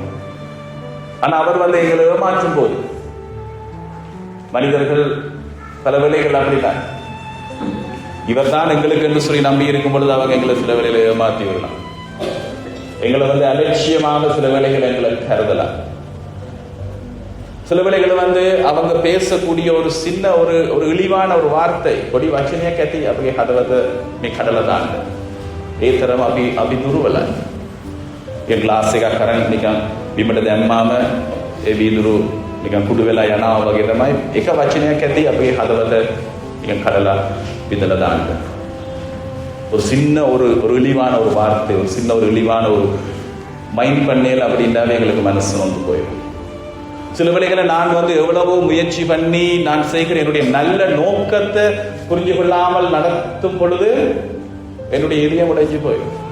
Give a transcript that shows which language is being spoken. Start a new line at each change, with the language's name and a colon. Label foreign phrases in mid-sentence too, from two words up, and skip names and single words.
Tamil: ஆனா அவர் எங்களை ஏமாற்றும் போது மனிதர்கள் பல வேளைகள் அப்படித்தான், இவர் தான் எங்களுக்கு என்று சொல்லி நம்பி இருக்கும் பொழுது அவங்க எங்களை சில வேளைகளை ஏமாற்றி விடலாம். எங்களை அலட்சியமாக சில வேளைகள் எங்களை கருதலாம். சில வேளைகள் அவங்க பேசக்கூடிய ஒரு சின்ன ஒரு இழிவான ஒரு வார்த்தை பொடி
Sinhala: වචනයක් ඇති අපගේ හදවත මේ කඩලා දාන්න. ඒ තරම අපි දුර්වලයි. ඒ ග්ලාස් එකක් අරන් නිකන් බිමට දැම්මාම ඒ වීදුරු නිකන් කුඩු වෙලා යනවා වගේ තමයි එක වචනයක් ඇති අපගේ හදවත නිකන් කඩලා බිඳලා දාන්න.
Tamil: ஒரு சின்ன ஒரு இழிவான ஒரு வார்த்தை, ஒரு சின்ன ஒரு இழிவான ஒரு மைண்ட் பண்ணேல் அப்படின்றாவே எங்களுக்கு மனசு போயிடும். சில வேளைகளை நான் எவ்வளவோ முயற்சி பண்ணி நான் செய்கிற என்னுடைய நல்ல நோக்கத்தை புரிஞ்சு கொள்ளாமல் நடத்தும் பொழுது என்னுடைய இதயம் உடைஞ்சு போயிடும்.